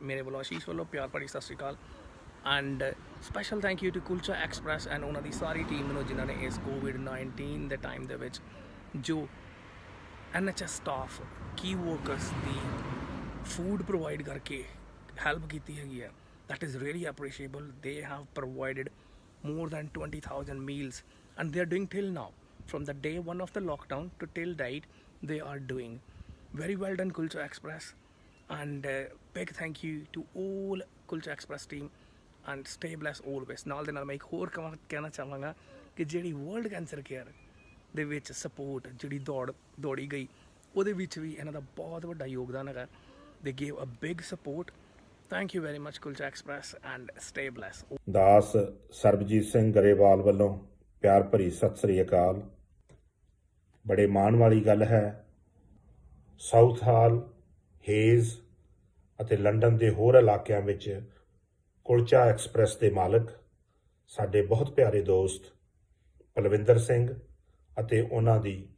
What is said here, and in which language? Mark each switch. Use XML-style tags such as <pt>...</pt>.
<pa>ਮੇਰੇ ਵੱਲੋਂ ਆਸ਼ੀਸ਼ ਵੱਲੋਂ ਪਿਆਰ ਭਰੀ ਸਤਿ ਸ਼੍ਰੀ ਅਕਾਲ</pa> <en>and special thank you to</en> <pa>kulcha express and ਉਹਨਾਂ ਦੀ ਸਾਰੀ ਟੀਮ ਨੂੰ ਜਿਨ੍ਹਾਂ ਨੇ ਇਸ ਕੋਵਿਡ-19 ਦੇ ਟਾਈਮ ਦੇ ਵਿੱਚ ਜੋ NHS ਸਟਾਫ ਕੀ ਵਰਕਰਸ ਦੀ ਫੂਡ ਪ੍ਰੋਵਾਈਡ ਕਰਕੇ ਹੈਲਪ ਕੀਤੀ ਹੈਗੀ ਹੈ।</pa> <en>that is really appreciable. They have provided more than 20,000 meals and they are doing till now, from the day 1 of the lockdown to till date. They are doing very well done Kulcha Express and big thank you to all Kulcha Express team and stay blessed always.</en> <pa>ਨਾਲ ਦੇ ਨਾਲ ਮੈਂ ਇੱਕ ਹੋਰ ਕਹਿਣਾ ਚਾਹਾਂਗਾ ਕਿ ਜਿਹੜੀ ਵਰਲਡ ਕੈਂਸਰ ਕੇਅਰ ਦੇ ਵਿੱਚ ਸਪੋਰਟ ਜਿਹੜੀ ਦੌੜੀ ਗਈ ਉਹਦੇ ਵਿੱਚ ਵੀ ਇਹਨਾਂ ਦਾ ਬਹੁਤ ਵੱਡਾ ਯੋਗਦਾਨ ਹੈਗਾ।</pa> <en>they gave a big support. Thank you very much Kulcha Express and stay blessed.</en> <pa>ਦਾਸ ਸਰਬਜੀਤ ਸਿੰਘ ਗਰੇਵਾਲ ਵੱਲੋਂ ਪਿਆਰ ਭਰੀ ਸਤਿ ਸ੍ਰੀ ਅਕਾਲ। ਬੜੇ ਮਾਣ ਵਾਲੀ ਗੱਲ ਹੈ ਸਾਊਥ ਹਾਲ, ਹੇਜ਼ ਅਤੇ ਲੰਡਨ ਦੇ ਹੋਰ ਇਲਾਕਿਆਂ ਵਿੱਚ ਕੁਲਚਾ ਐਕਸਪ੍ਰੈਸ ਦੇ ਮਾਲਕ ਸਾਡੇ ਬਹੁਤ ਪਿਆਰੇ ਦੋਸਤ ਪਲਵਿੰਦਰ ਸਿੰਘ ਅਤੇ ਉਹਨਾਂ ਦੀ</pa>